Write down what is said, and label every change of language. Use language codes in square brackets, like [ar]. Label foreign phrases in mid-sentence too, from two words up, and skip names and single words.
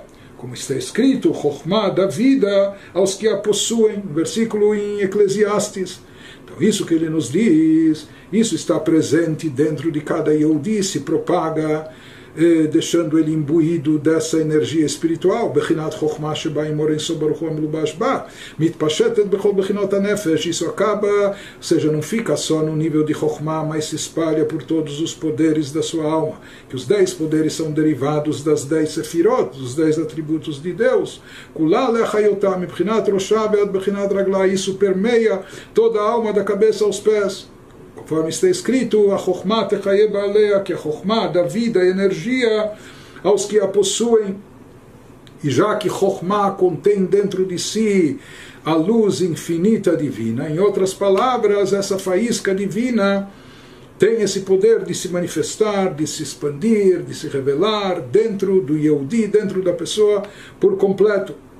[pt] Como está escrito, Chokhmah da vida aos que a possuem, versículo em Eclesiastes. Então isso que ele nos diz, isso está presente dentro de cada Yehudi, se propaga, deixando ele imbuído dessa energia espiritual. [he] בחינת חכמה שבה אור אין סוף ברוך הוא מלובש בה מתפשטת בכל בחינות הנפש. [pt] Isso acaba, ou seja, não fica só no nível de Chokhmah, mas se espalha por todos os poderes da sua alma, que os 10 poderes são derivados das 10 sefirot, dos 10 atributos de Deus. [he] כולה להחיותם בחינת ראשה עד בחינת רגלה. [pt] Isso permeia toda a alma da cabeça aos pés. Conforme está escrito, a Chokhmah [he] תחיה בעליה, [pt] que a Chokhmah dá vida, energia aos que a possuem. E já que Chokhmah contém dentro de si a luz infinita divina, em outras palavras, essa faísca divina tem esse poder de se manifestar, de se expandir, de se revelar dentro do Yehudi, dentro da pessoa por completo.